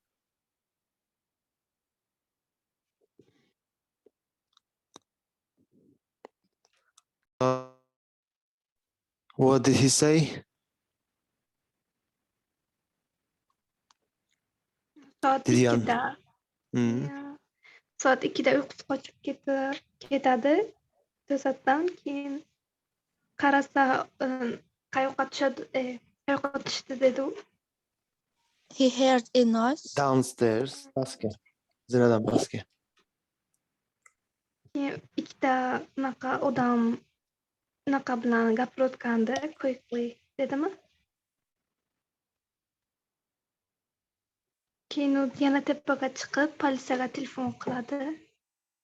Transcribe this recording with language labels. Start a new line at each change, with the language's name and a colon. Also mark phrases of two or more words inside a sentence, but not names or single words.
English: What did he say?
Uzbek: Soat
English: Did he
Uzbek: 2'da. Soat 2'da uyqusi qochib ketadi. To'satdan keyin qarasa qayoqqa tushdi dedi u.
English: He heard a noise. Downstairs.
Uzbek: Pastga. Zinadan pastga. Keyin ikkita odam bilan gapirayotganda quickly dedimi? Keyin u yana tepaga chiqib politsiyaga telefon qiladi.